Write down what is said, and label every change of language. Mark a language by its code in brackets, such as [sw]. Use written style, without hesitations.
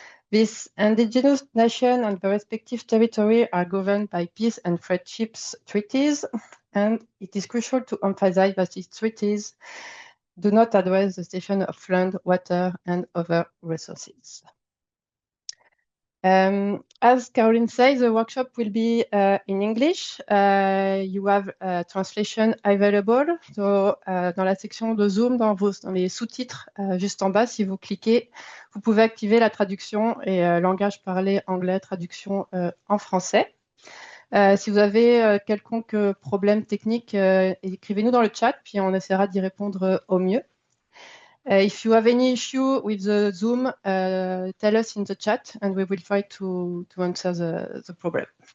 [en] This indigenous nation and the respective territory are governed by peace and friendship treaties, and it is crucial to emphasize that these treaties do not address the cession of land, water, and other resources. As Caroline said, the workshop will be in English. You have translation available. [fr] So, dans la section de Zoom, dans les sous-titres, juste en bas, si vous cliquez, vous pouvez activer la traduction et langage parlé anglais, traduction en français. Si vous avez quelconque problème technique, écrivez-nous dans le chat, puis on essaiera d'y répondre au mieux. [en] If you have any issue with the Zoom, tell us in the chat and we will try to answer the problem.